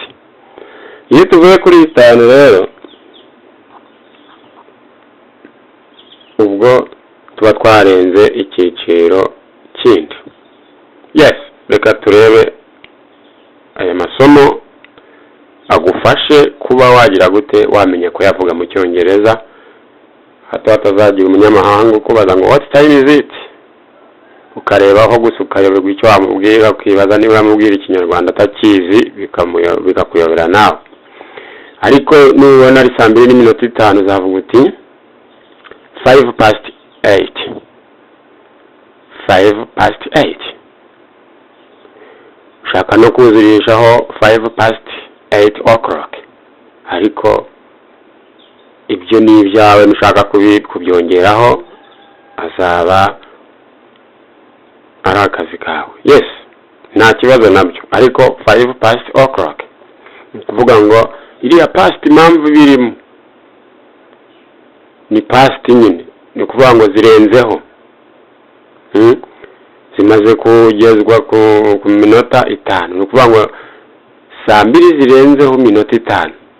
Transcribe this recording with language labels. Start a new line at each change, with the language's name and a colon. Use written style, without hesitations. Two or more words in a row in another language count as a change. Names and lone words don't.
Kinyarwanda: Iyo tuvuye kuri 5 rero ubwo tuba twarenze icyiciro kindi. Yes, reka turebe aya masomo agufashe kuba wagira gute wamenya ko yavuga mu cyongereza, hato hatazagira umunyamahanga ukubaza ngo
English: what time is it,
Kinyarwanda: ukarebaho gusa ukayoberwa icyo wamubwira, ukibaza niba wamubwira ikinyarwanda atakizi bikakuyobera nawe. Ariko nubona ari 2:05 uzavuga uti 5 past 8, 5 past 8. Ushaka no kuzurishaho 5 past 8 o'clock, ariko ibyo ni ibyawe nushaka kubyongeraho azaba ari akazi kawe. Yes, nta kibazo nabyo, ariko 5
English: past o'clock
Kinyarwanda: kuvuga ngo iriya past impamvu birimo ni past nyine, ni kuvuga ngo zirenzeho, zimaze kugezwa ku minota 5, ni kuvuga ngo 2 zirenzeho minota 5.